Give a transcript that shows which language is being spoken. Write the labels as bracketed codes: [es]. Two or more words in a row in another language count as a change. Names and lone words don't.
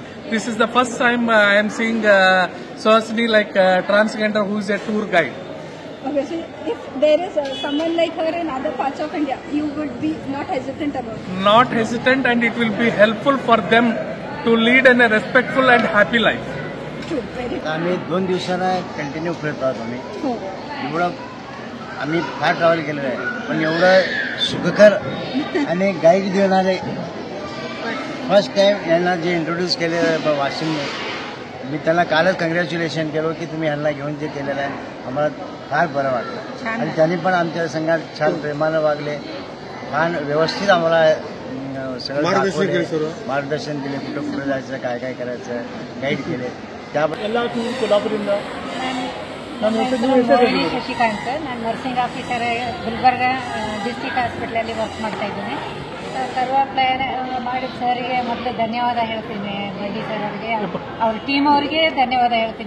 [en] This is the first time I am seeing Suhasini like transgender who is a tour guide. Okay, so if there is someone like her in other parts of India, you would be not hesitant about it? Not hesitant, and it will be helpful for them to lead in a respectful and happy life. True, very good. [mr] आम्ही 2 दिवसांना कंटिन्यू फिरत आहोत. हो. एवढं आम्ही फार ट्रॅव्हल केलेलं आहे, पण एवढं सुखकर आणि गाईड देणारे [en] first time [mr] यांना जे इंट्रोड्यूस केलेलं वाशिमने, मी त्यांना कालच कॉंग्रॅच्युलेशन केलं की तुम्ही ह्यांना घेऊन जे केलेलं आहे आम्हाला फार बरं वाटलं. आणि त्यांनी पण आमच्या संघात छान प्रेमानं वागले, छान व्यवस्थित आम्हाला सगळं मार्गदर्शन दिले, कुठं कुठं जायचं, काय काय करायचं, गाईड केले. [kn] ಎಲ್ಲ ಟೂರ್ ಕೊಲ್ಲಾಪುರದಿಂದ ನನ್ನ ಹೆಸರು ಮೋಹಿನಿ ಶಶಿಕಾಂತ್. ನಾನು [en] nursing officer [kn] ಗುಲ್ಬರ್ಗ ಡಿಸ್ಟ್ರಿಕ್ಟ್ ಹಾಸ್ಪಿಟ್ಲಲ್ಲಿ ವರ್ಕ್ ಮಾಡ್ತಾ ಇದ್ದೀನಿ. ಸರ್ವ ಪ್ಲಾನ್ ಮಾಡಿದ ಸರ್ಗೆ ಮೊದಲು ಧನ್ಯವಾದ ಹೇಳ್ತೀನಿ. ರೆಡ್ಡಿ ಸರ್ ಅವರಿಗೆ, ಅವ್ರ ಟೀಮ್ ಅವರಿಗೆ ಧನ್ಯವಾದ ಹೇಳ್ತೀನಿ.